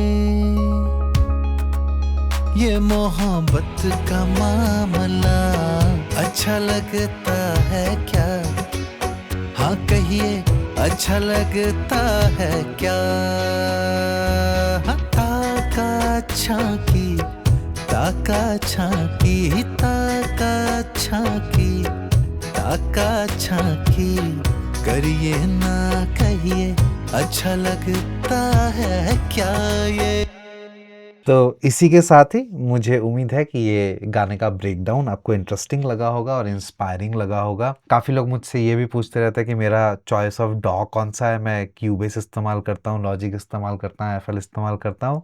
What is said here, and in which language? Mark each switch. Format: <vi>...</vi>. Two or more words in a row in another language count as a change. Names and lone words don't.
<hi>ये मोहब्बत का मामला, अच्छा लगता है क्या, हाँ कहिए अच्छा लगता है क्या, हाँ, ताका झांकी, ताका झांकी, ताका झांकी, ताका झांकी, करिए ना कहिए अच्छा लगता है क्या ये। तो इसी के साथ ही मुझे उम्मीद है कि ये गाने का ब्रेकडाउन आपको इंटरेस्टिंग लगा होगा और इंस्पायरिंग लगा होगा। काफ़ी लोग मुझसे ये भी पूछते रहते हैं कि मेरा</hi> <en>choice of DAW</en> <hi>कौन सा है, मैं क्यूबेस इस्तेमाल करता हूँ, लॉजिक इस्तेमाल करता हूँ, एफएल इस्तेमाल करता हूँ।</hi>